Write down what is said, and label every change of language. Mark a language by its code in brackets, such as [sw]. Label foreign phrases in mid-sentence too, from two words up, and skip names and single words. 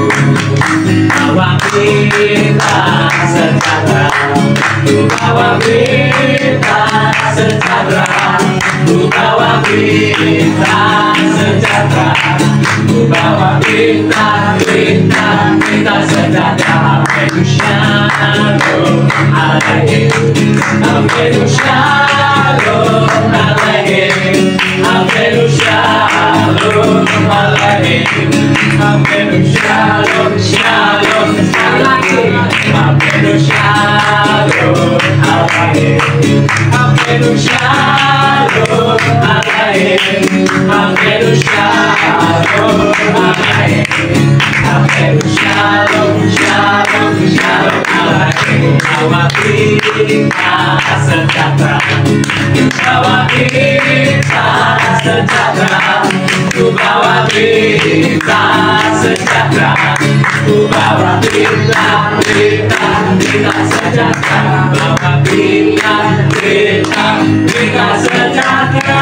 [id] Bawa berita sejahtera, bawa berita sejahtera, bawa berita sejahtera, bawa berita, berita, berita sejahtera. [he] הבאנו שלום עליכם. הבאנו שלום עליכם. הבאנו שלום עליכם. הבאנו שלום, שלום, עליכם. הבאנו שלום עליכם. הבאנו שלום עליכם. הבאנו שלום עליכם. הבאנו שלום, שלום, שלום עליכם. [id] Bawa berita sejahtera, bawa berita sejahtera, bawa berita sejahtera, bawa berita, berita, berita sejahtera, bawa berita, berita, berita sejahtera.